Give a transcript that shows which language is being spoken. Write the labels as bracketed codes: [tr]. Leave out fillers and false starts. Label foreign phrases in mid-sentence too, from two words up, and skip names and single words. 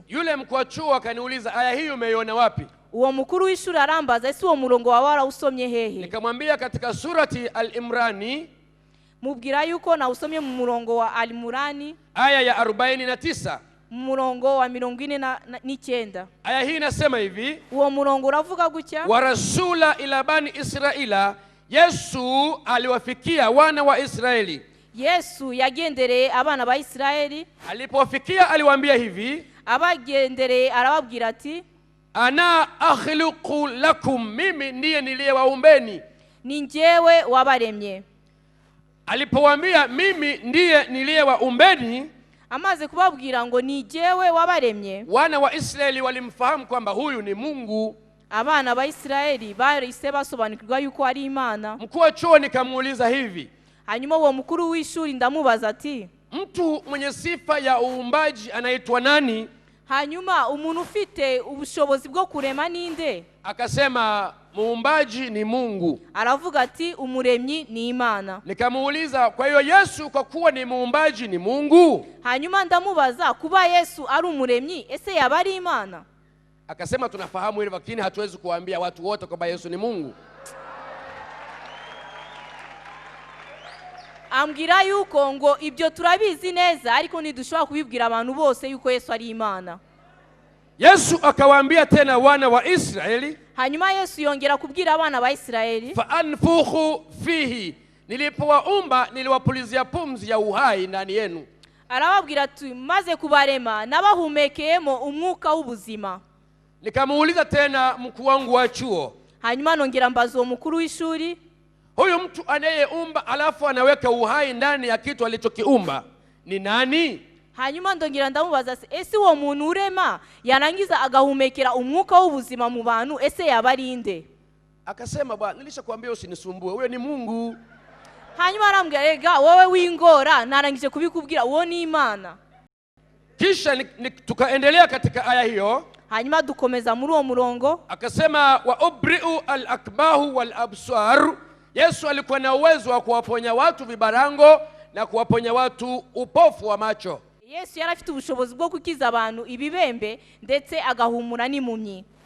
[sw] Yule mkuu wa chuo akaniuliza aya hii umeiona wapi? [rw] Uwo mukuru w'ishuri arambaza ese uwo murongo wa warawusomye hehe? [sw] Nikamwambia katika surati Al-Imrani, [rw] mubwira yuko na usomye mu murongo wa Al-Imrani [sw] aya ya 49. [rw] Murongo wa 49. [sw] Aya hii inasema hivi, [rw] uwo murongo uravuga gutya, [ar] ورسولا إلى بني إسرائيل, [sw] Yesu aliwafikia wana wa Israeli. [rw] Yesu yagendereye abana ba Israeli. [sw] Alipowafikia aliwaambia hivi, [rw] abagendereye arababwira ati, [ar] أنا أخلق لكم, [sw] mimi ndiye niliyewaumbeni. [rw] Ni njyewe wabaremye. [sw] Alipowaambia mimi ndiye niliyewaumbeni, [rw] amaze kubabwira ngo ni njyewe wabaremye, [sw] wana wa Israeli walimfahamu kwamba huyu ni Mungu. [rw] Abana ba Israeli bahise basobanukirwa yuko ari Imana. [sw] Mkuu wa chuo nikamuuliza hivi, [rw] hanyuma uwo mukuru w'ishuri ndamubaza ati, [sw] mtu mwenye sifa ya uumbaji anaitwa nani? [rw] Hanyuma umuntu ufite ubushobozi bwo kurema ninde? [sw] Akasema muumbaji ni Mungu. [rw] Aravuga ati umuremyi ni Imana. [sw] Nikamuuliza, kwa hiyo Yesu kwa kuwa ni muumbaji ni Mungu? [rw] Hanyuma ndamubaza, kuba Yesu ari umuremyi ese yaba ari Imana? [sw] Akasema tunafahamu hilo, lakini hatuwezi kuambia watu wote kwamba Yesu ni Mungu. [rw] Ambwira yuko ngo ibyo turabizi neza, ariko ntidushobora kubibwira abantu bose yuko Yesu ari Imana. [sw] Yesu akawaambia tena wana wa Israeli, [rw] hanyuma Yesu yongera kubwira abana ba Israeli, [ar] فأنفخ فيه, [sw] nilipowaumba niliwapulizia pumzi ya uhai ndani yenu. [rw] Arababwira ati maze kubarema nabahumekeyemo umwuka w'ubuzima. [sw] Nikamuuliza tena mkuu wangu wa chuo, [rw] hanyuma nongera mbaza uwo mukuru w'ishuri, [sw] huyu mtu anayeumba alafu anaweka uhai ndani ya kitu alichokiumba ni nani? [rw] Hanyuma ndongera ndamubaza, ese uwo muntu urema yarangiza agahumekera umwuka w'ubuzima mu bantu ese yaba ari nde? [sw] Akasema, bwana nilishakwambia usinisumbue, huyo ni Mungu. [rw] Hanyuma arambwira, rega wowe wingora, narangije kubikubwira, uwo ni Imana. [sw] Kisha tukaendelea katika aya hiyo. [rw] Hanyuma dukomeza muri uwo murongo. [sw] Akasema, [ar] وأبرئ الأكبه والأبصار, [sw] Yesu alikuwa na uwezo wa kuwaponya watu vibarango na kuwaponya watu upofu wa macho. [rw] Yesu yari afite ubushobozi bwo kukiza abantu ibibembe ndetse agahumura n'impumyi.